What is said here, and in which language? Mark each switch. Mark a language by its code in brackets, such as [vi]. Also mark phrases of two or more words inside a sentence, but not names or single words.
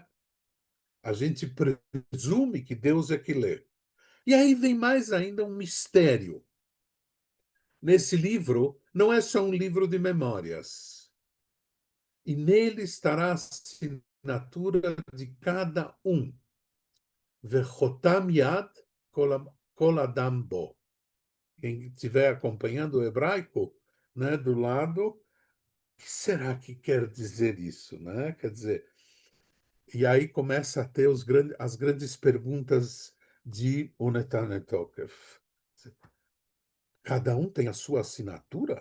[pt] A gente presume que Deus é que lê. E aí vem mais ainda um mistério. Nesse livro, não é só um livro de memórias. E nele estará a assinatura de cada um. [he] וחותם יד כל אדם בו. [pt] Quem estiver acompanhando o hebraico, né, do lado, o que será que quer dizer isso, né? Quer dizer, e aí começa a ter as grandes perguntas de Netanyahu. Cada um tem a sua assinatura?